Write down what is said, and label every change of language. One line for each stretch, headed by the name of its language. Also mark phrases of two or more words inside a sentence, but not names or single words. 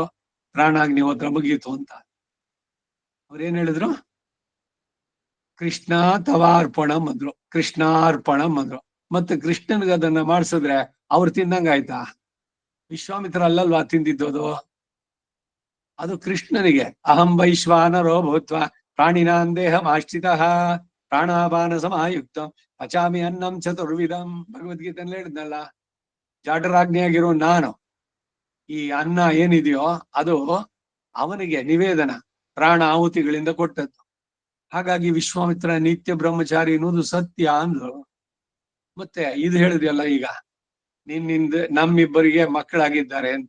Kannada: ಪ್ರಾಣಾಗ್ನಿಹೋತ್ರ ಮುಗೀತು ಅಂತ ಅವ್ರೇನ್ ಹೇಳಿದ್ರು,
Sanskrit: ಕೃಷ್ಣ ತವಾರ್ಪಣಂ
Kannada: ಅಂದ್ರು, ಕೃಷ್ಣಾರ್ಪಣಂ ಅಂದ್ರು. ಮತ್ತೆ ಕೃಷ್ಣನ್ಗೆ ಅದನ್ನ ಮಾಡ್ಸಿದ್ರೆ ಅವ್ರು ತಿಂದಂಗ ಆಯ್ತಾ? ವಿಶ್ವಾಮಿತ್ರ ಅಲ್ಲಲ್ವಾ ತಿಂದಿದ್ದೋದು, ಅದು ಕೃಷ್ಣನಿಗೆ.
Sanskrit: ಅಹಂ ವೈಶ್ವಾನರೋ ಭೂತ್ವ ಪ್ರಾಣಿನಾಂ ದೇಹಂ ಆಶ್ರಿತಃ ಪ್ರಾಣಾಪಾನ ಸಮಾಯುಕ್ತ ಪಚಾಮಿ ಅನ್ನಂ ಚತುರ್ವಿಧಂ.
Kannada: ಭಗವದ್ಗೀತೆಯಲ್ಲಿ ಹೇಳಿದ್ನಲ್ಲ, ಜಾಟರಾಜ್ಞಿಯಾಗಿರೋ ನಾನು ಈ ಅನ್ನ ಏನಿದೆಯೋ ಅದು ಅವನಿಗೆ ನಿವೇದನ, ಪ್ರಾಣ ಆಹುತಿಗಳಿಂದ ಕೊಟ್ಟದ್ದು. ಹಾಗಾಗಿ ವಿಶ್ವಾಮಿತ್ರ ನಿತ್ಯ ಬ್ರಹ್ಮಚಾರಿ ಅನ್ನೋದು ಸತ್ಯ ಅಂದ್ರು. ಮತ್ತೆ ಇದು ಹೇಳಿದ್ಯಲ್ಲ, ಈಗ ನಿನ್ನಿಂದ ನಮ್ಮಿಬ್ಬರಿಗೆ ಮಕ್ಕಳಾಗಿದ್ದಾರೆ ಅಂತ.